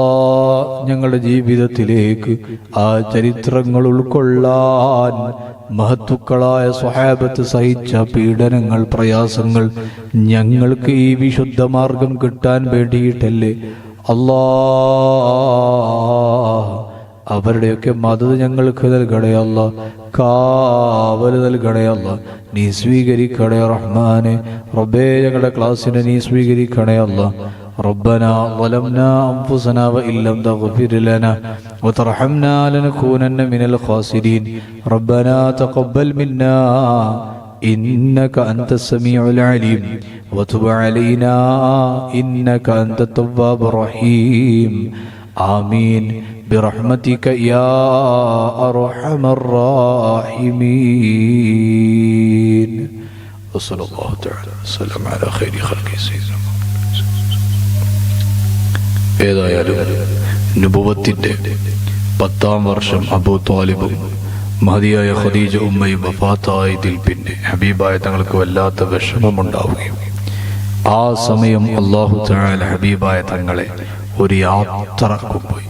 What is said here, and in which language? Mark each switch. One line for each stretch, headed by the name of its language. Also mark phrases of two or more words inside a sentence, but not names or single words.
Malayalam: ഞങ്ങളുടെ ജീവിതത്തിലേക്ക് ആ ചരിത്രങ്ങൾ ഉൾക്കൊള്ളാൻ മഹത്തുക്കളായ സ്വഹാബത്ത് സഹിച്ച പീഡനങ്ങൾ, പ്രയാസങ്ങൾ ഞങ്ങൾക്ക് ഈ വിശുദ്ധ മാർഗം കിട്ടാൻ വേണ്ടിയിട്ടല്ലേ അല്ലാ. അവരുടെയൊക്കെ മദത് ഞങ്ങൾക്ക് നൽകണേ അല്ലാ, കാവല് നൽകണേ അല്ലാ. നീ സ്വീകരിക്കണേ റഹ്മാനെ. റബ്ബേ, ഞങ്ങളുടെ ക്ലാസ്സിനെ നീ സ്വീകരിക്കണേ അല്ലാ.
Arabic: ربنا ظلمنا أنفسنا وإن لم تغفر لنا وترحمنا لنكونن من الخاسرين. ربنا تقبل منا إنك أنت السميع العليم وتب علينا إنك أنت التواب الرحيم. آمين برحمتك يا أرحم الراحمين. وصلى الله تعالى وسلم على خير خلقه سيدنا.
Malayalam: ഏതായാലും നുബുവത്തിന്റെ 10ാം വർഷം അബൂ ത്വാലിബും മഹദിയായ ഖദീജ ഉമ്മയും വഫാത്തായതിൽ പിന്നെ ഹബീബായ തങ്ങൾക്ക് വല്ലാത്ത വിഷമമുണ്ടാവുകയും ആ സമയം
Arabic: الله تعالى
Malayalam: ഹബീബായ തങ്ങളെ ഒരു യാത്ര കൊണ്ടുപോയി.